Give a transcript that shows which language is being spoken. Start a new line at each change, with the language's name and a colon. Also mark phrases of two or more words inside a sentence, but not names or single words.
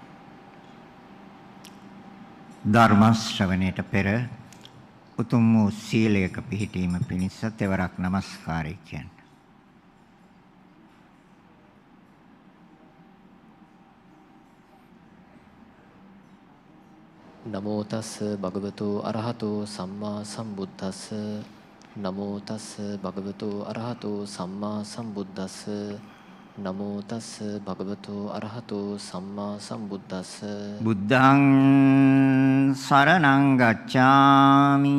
Sinhala: ධර්ම ශ්‍රවණයට පෙර උතුම් වූ සීලයක පිහිටීම පිණිස තෙවරක් নমස්කාරය කියන්න.
Pali: නමෝ තස් භගවතු අරහතෝ සම්මා සම්බුද්දස්ස. නමෝ තස් භගවතු අරහතෝ සම්මා සම්බුද්දස්ස. නමෝ තස් භගවතු අරහතෝ සම්මා සම්බුද්දස්ස. බුද්ධං සරණං ගච්ඡාමි.